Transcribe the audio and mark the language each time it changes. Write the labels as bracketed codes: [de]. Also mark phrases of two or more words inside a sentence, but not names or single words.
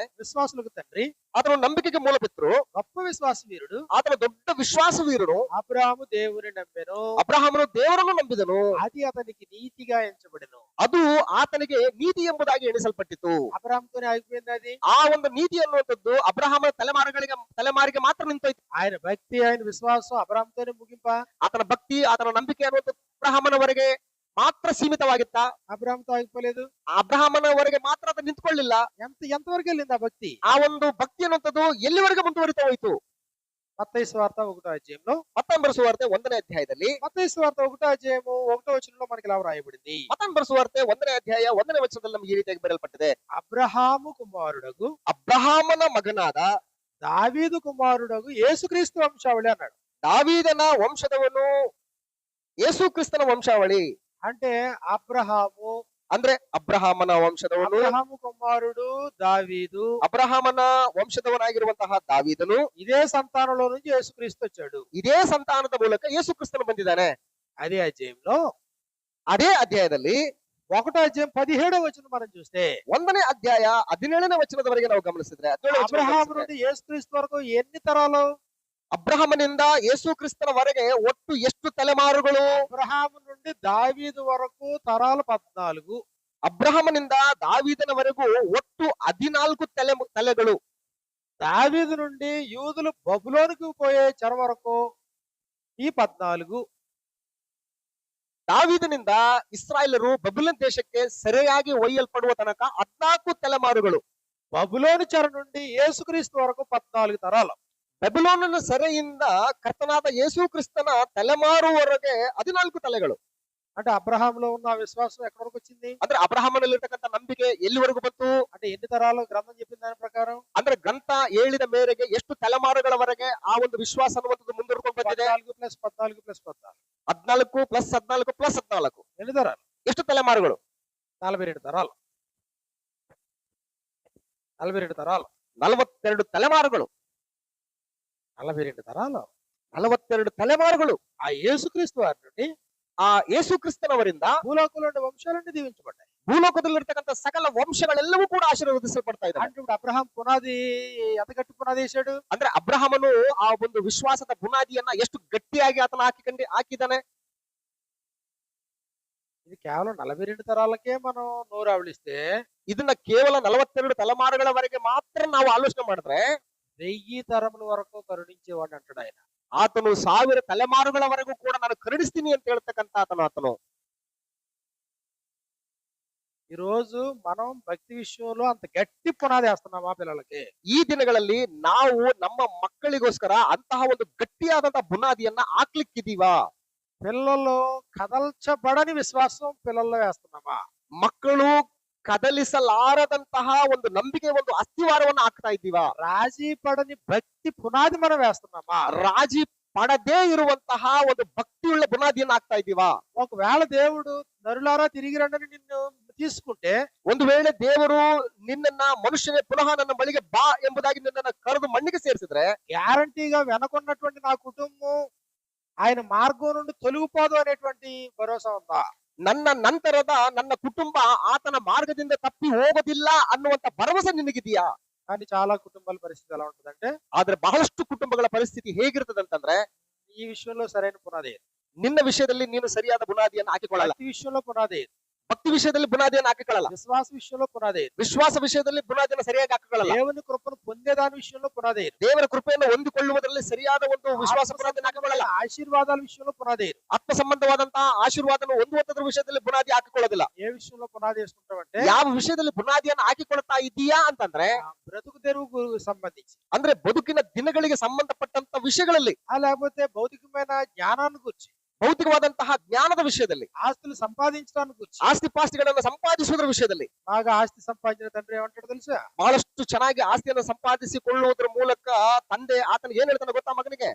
[te] విశ్వాసులకు తండ్రి, [kn] ಆತನು ನಂಬಿಕೆಗೆ ಮೂಲಪಿತೃ, [te] గొప్ప విశ్వాస వీరుడు. [kn] ಆತನ ದೊಡ್ಡ ವಿಶ್ವಾಸ ವೀರನು. [te] అబ్రహాము దేవుని నమ్మెను, [kn] ಅಬ್ರಹಾಮನು ದೇವರನ್ನು ನಂಬಿದನು, [te] అది అతనికి నీతిగా ఎంచబడెను. [kn] ಅದು ಆತನಿಗೆ ನೀತಿ ಎಂಬುದಾಗಿ ಎಣಿಸಲ್ಪಟ್ಟಿತು. [te] అబ్రహాంతోనే ఆగిపోయింది అది. [kn] ಆ ಒಂದು ನೀತಿ ಅನ್ನುವಂಥದ್ದು ಅಬ್ರಹಾಮನ ತಲೆಮಾರಿಗೆ ಮಾತ್ರ ನಿಂತೋಯ್ತು. [te] ఆయన భక్తి, ఆయన విశ్వాసం అబ్రహాంతోనే ముగింప. [kn] ಆತನ ಭಕ್ತಿ, ಆತನ ನಂಬಿಕೆ ಅನ್ನುವಂಥದ್ದು ಅಬ್ರಹಾಮನವರೆಗೆ ಮಾತ್ರ ಸೀಮಿತವಾಗಿತ್ತ. [te] అబ్రహాంతో ఆగిపోలేదు. [kn] ಅಬ್ರಹಾಮನವರೆಗೆ ಮಾತ್ರ ಅದು ನಿಂತ್ಕೊಳ್ಳಿಲ್ಲ. [te] ఎంతవరకు వెళ్ళింది ఆ భక్తి? [kn] ಆ ಒಂದು ಭಕ್ತಿ ಅನ್ನುವಂಥದ್ದು ಎಲ್ಲಿವರೆಗೆ ಮುಂದುವರಿತಾ ಹೋಯ್ತು? [te] మత్తయి సువార్త 1వ అధ్యాయంలో, [kn] ಮತ್ತಾಯನ ಬರೆಸುವಾರ್ತೆ 1ನೇ ಅಧ್ಯಾಯದಲ್ಲಿ, [te] మత్తయి సువార్త 1వ అధ్యాయము 1వ వచనంలో మనకి ఇలా రాయబడింది. [kn] ಮತ್ತಾಯನ ಬರೆಸುವಾರ್ತೆ 1ನೇ ಅಧ್ಯಾಯ 1ನೇ ವಚನದಲ್ಲಿ ನಮಗೆ ಈ ರೀತಿಯಾಗಿ ಬರೆಯಲ್ಪಟ್ಟಿದೆ. [te] అబ్రహాము కుమారుడగు [kn] ಅಬ್ರಹಾಮನ ಮಗನಾದ [te] దావీదు కుమారుడగు యేసుక్రీస్తు వంశావళి అన్నాడు. [kn] ದಾವೀದನ ವಂಶದವನು ಯೇಸು ಕ್ರಿಸ್ತನ ವಂಶಾವಳಿ. [te] అంటే అబ్రహాము, [kn] ಅಂದ್ರೆ ಅಬ್ರಹಾಮನ ವಂಶದವನು, [te] అబ్రహాము కుమారుడు దావీదు, [kn] ಅಬ್ರಹಾಮನ ವಂಶದವನಾಗಿರುವಂತಹ ದಾವೀದನು, [te] ఇదే సంతానంలో నుంచి యేసుక్రీస్తు వచ్చాడు. [kn] ಇದೇ ಸಂತಾನದ ಮೂಲಕ ಯೇಸು ಕ್ರಿಸ್ತನು ಬಂದಿದ್ದಾನೆ. [te] అదే అధ్యాయంలో, [kn] ಅದೇ ಅಧ್ಯಾಯದಲ್ಲಿ [te] 1వ అధ్యాయం 17వ వచనం మనం చూస్తే, [kn] 1ನೇ ಅಧ್ಯಾಯ 17ನೇ ವಚನದವರೆಗೆ ನಾವು ಗಮನಿಸಿದ್ರೆ, [te] అబ్రహాము నుండి యేసుక్రీస్తు వరకు ఎన్ని తరాలు? [kn] ಅಬ್ರಹಾಮನಿಂದ ಯೇಸು ಕ್ರಿಸ್ತನವರೆಗೆ ಒಟ್ಟು ಎಷ್ಟು ತಲೆಮಾರುಗಳು? [te] అబ్రహాము నుండి దావీదు వరకు తరాలు 14. [kn] ಅಬ್ರಹಾಮನಿಂದ ದಾವೀದನವರೆಗೂ ಒಟ್ಟು 14 ತಲೆಗಳು. [te] దావీదు నుండి యూదులు బబులోనుకు పోయే చెర వరకు ఈ 14. [kn] ದಾವೀದನಿಂದ ಇಸ್ರಾಯೇಲರು ಬಬುಲನ್ ದೇಶಕ್ಕೆ ಸೆರೆಯಾಗಿ ಒಯ್ಯಲ್ಪಡುವ ತನಕ 14 ತಲೆಮಾರುಗಳು. [te] బబులోను చెర నుండి యేసుక్రీస్తు వరకు 14 తరాలు. [kn] ಬೆಬುಲೋನನ ಸೆರೆಯಿಂದ ಕರ್ತನಾದ ಯೇಸು ಕ್ರಿಸ್ತನ ತಲೆಮಾರುವರೆಗೆ 14 ತಲೆಗಳು. [te] అంటే అబ్రహాములో ఉన్న విశ్వాసం ఎక్కడి వరకు వచ్చింది? [kn] ಅಂದ್ರೆ ಅಬ್ರಹಾಮನಲ್ಲಿರ್ತಕ್ಕಂಥ ನಂಬಿಕೆ ಎಲ್ಲಿವರೆಗೂ ಬಂತು? [te] అంటే ఎన్ని తరాలు? గ్రంథం చెప్పిన దాని ప్రకారం [kn] ಅಂದ್ರೆ ಗ್ರಂಥ ಹೇಳಿದ ಮೇರೆಗೆ ಎಷ್ಟು ತಲೆಮಾರುಗಳವರೆಗೆ ಆ ಒಂದು ವಿಶ್ವಾಸ ಅನ್ನುವಂಥದ್ದು ಮುಂದುವರ್ಕೊಂಡು ಬಂದಿದೆ? [te] 14 + 14 + 14. [kn] 14 + 14 + 14. [te] ఎన్ని తరాలు? [kn] ಎಷ್ಟು ತಲೆಮಾರುಗಳು? [te] 42 తరాలు. 42 తరాలు. [kn] 42 ತಲೆಮಾರುಗಳು. [te] 42 తరాలు. [kn] 42 ತಲೆಮಾರುಗಳು. [te] ఆ యేసుక్రీస్తు వారి నుండి, [kn] ಆ ಯೇಸು ಕ್ರಿಸ್ತನವರಿಂದ [te] భూలోకంలోని వంశాలన్నీ దీవించబడ్డాయి. [kn] ಭೂಲೋಕದಲ್ಲಿರ್ತಕ್ಕಂಥ ಸಕಲ ವಂಶಗಳೆಲ್ಲವೂ ಕೂಡ ಆಶೀರ್ವದಿಸಲ್ಪಡ್ತಾ ಇದ್ದಾರೆ. [te] అంటే ఇప్పుడు అబ్రహాం పునాది ఎంత గట్టి పునాది వేశాడు? [kn] ಅಂದ್ರೆ ಅಬ್ರಹಾಮನು ಆ ಒಂದು ವಿಶ್ವಾಸದ ಬುನಾದಿಯನ್ನ ಎಷ್ಟು ಗಟ್ಟಿಯಾಗಿ ಆತನ ಹಾಕಿದ್ದಾನೆ. [te] ఇది కేవలం 42 తరాలకే మనం నోరావళిస్తే [kn] ಇದನ್ನ ಕೇವಲ 42 ತಲೆಮಾರುಗಳವರೆಗೆ ಮಾತ್ರ ನಾವು ಆಲೋಚನೆ ಮಾಡಿದ್ರೆ [te] 1000 తరముల వరకు కరుణించేవాడు అంటాడు ఆయన. [kn] ಆತನು 1000 ತಲೆಮಾರುಗಳವರೆಗೂ ಕೂಡ ನಾನು ಕರುಣಿಸ್ತೀನಿ ಅಂತ ಹೇಳ್ತಕ್ಕಂತ ಆತನು. [te] ఈ రోజు మనం భక్తి విషయంలో అంత గట్టి పునాది వేస్తున్నామా పిల్లలకి? [kn] ಈ ದಿನಗಳಲ್ಲಿ ನಾವು ನಮ್ಮ ಮಕ್ಕಳಿಗೋಸ್ಕರ ಅಂತಹ ಒಂದು ಗಟ್ಟಿಯಾದಂತಹ ಬುನಾದಿಯನ್ನ ಹಾಕ್ಲಿಕ್ಕಿದೀವಾ? [te] పిల్లలు కదల్చబడని విశ్వాసం పిల్లల్లో వేస్తున్నామా? [kn] ಮಕ್ಕಳು ಕದಲಿಸಲಾರದಂತಹ ಒಂದು ನಂಬಿಕೆ ಒಂದು ಅಸ್ಥಿವಾರವನ್ನ ಹಾಕ್ತಾ ಇದ್ದೀವಾ? [te] రాజీ పడని భక్తి పునాది మనం వేస్తున్నామా? [kn] ರಾಜಿ ಪಡದೇ ಇರುವಂತಹ ಒಂದು ಭಕ್ತಿಯುಳ್ಳ ಬುನಾದಿಯನ್ನ ಹಾಕ್ತಾ ಇದ್ದೀವಾ? [te] ఒకవేళ దేవుడు నరులారా తిరిగి రండని నిన్ను తీసుకుంటే, [kn] ಒಂದು ವೇಳೆ ದೇವರು ನಿನ್ನನ್ನ ಮನುಷ್ಯನೇ ಪುನಃ ನನ್ನ ಬಳಿಗೆ ಬಾ ಎಂಬುದಾಗಿ ನಿನ್ನನ್ನ ಕರೆದು ಮಣ್ಣಿಗೆ ಸೇರಿಸಿದ್ರೆ [te] గ్యారంటీగా వెనకున్నటువంటి నా కుటుంబం ఆయన మార్గం నుండి తొలగిపోదు అనేటువంటి భరోసా ఉందా? [kn] ನನ್ನ ನಂತರದ ನನ್ನ ಕುಟುಂಬ ಆತನ ಮಾರ್ಗದಿಂದ ತಪ್ಪಿ ಹೋಗೋದಿಲ್ಲ ಅನ್ನುವಂತ ಭರವಸೆ ನಿನಗಿದೆಯಾ? [te] కానీ చాలా కుటుంబాల పరిస్థితి ఎలా ఉంటుందంటే, [kn] ಆದ್ರೆ ಬಹಳಷ್ಟು ಕುಟುಂಬಗಳ ಪರಿಸ್ಥಿತಿ ಹೇಗಿರ್ತದಂತಂದ್ರೆ [te] ఈ విషయంలో సరైన పునాది లేదు. [kn] ನಿನ್ನ ವಿಷಯದಲ್ಲಿ ನೀನು ಸರಿಯಾದ ಬುನಾದಿಯನ್ನು ಹಾಕಿಕೊಳ್ಳಲ್ಲ. [te] భక్తి విషయంలో పునాది లేదు. [kn] ಭಕ್ತಿ ವಿಷಯದಲ್ಲಿ ಬುನಾದಿಯನ್ನು ಹಾಕಿಕೊಳ್ಳಲ್ಲ. [te] విశ్వాస విషయంలో పునాది లేదు. [kn] ವಿಶ್ವಾಸ ವಿಷಯದಲ್ಲಿ ಬುನಾದಿಯನ್ನು ಸರಿಯಾಗಿ ಹಾಕಿಕೊಳ್ಳಲ್ಲ. [te] దేవుని కృపను పొందేదాని విషయంలో పునాది లేదు. [kn] ದೇವರ ಕೃಪೆಯನ್ನು ಹೊಂದಿಕೊಳ್ಳುವುದರಲ್ಲಿ ಸರಿಯಾದ ಒಂದು ವಿಶ್ವಾಸ ಬುನಾದಿಯನ್ನು ಹಾಕಿಕೊಳ್ಳಲ್ಲ. [te] ఆశీర్వాదాల విషయంలో పునాది లేదు. [kn] ಆತ್ಮ ಸಂಬಂಧವಾದಂತಹ ಆಶೀರ್ವಾದವನ್ನು ಹೊಂದುವಂತದ್ರ ವಿಷಯದಲ್ಲಿ ಬುನಾದಿ ಹಾಕಿಕೊಳ್ಳೋದಿಲ್ಲ. [te] ఏ విషయంలో పునాది వేసుకుంటామంటే, [kn] ಯಾವ ವಿಷಯದಲ್ಲಿ ಬುನಾದಿಯನ್ನು ಹಾಕಿಕೊಳ್ತಾ ಇದೀಯಾ ಅಂತಂದ್ರೆ [te] బ్రతుకు తెరువుకు సంబంధించి, [kn] ಅಂದ್ರೆ ಬದುಕಿನ ದಿನಗಳಿಗೆ ಸಂಬಂಧಪಟ್ಟಂತ ವಿಷಯಗಳಲ್ಲಿ, [te] లేకపోతే భౌతికమైన జ్ఞానాన్ని గురించి, [kn] ಭೌತಿಕವಾದಂತಹ ಜ್ಞಾನದ ವಿಷಯದಲ್ಲಿ, [te] ఆస్తులు సంపాదించడానికి గురించి. [kn] ಆಸ್ತಿ ಪಾಸ್ತಿಗಳನ್ನ ಸಂಪಾದಿಸುವುದರ ವಿಷಯದಲ್ಲಿ. [te] బాగా ఆస్తి సంపాదించిన తండ్రి ఏమంటాడు తెలుసా? [kn] ಬಹಳಷ್ಟು ಚೆನ್ನಾಗಿ ಆಸ್ತಿಯನ್ನು ಸಂಪಾದಿಸಿಕೊಳ್ಳುವುದರ ಮೂಲಕ ತಂದೆ ಆತನಿಗೆ ಏನ್ ಹೇಳ್ತಾನೆ ಗೊತ್ತಾ ಮಗನಿಗೆ?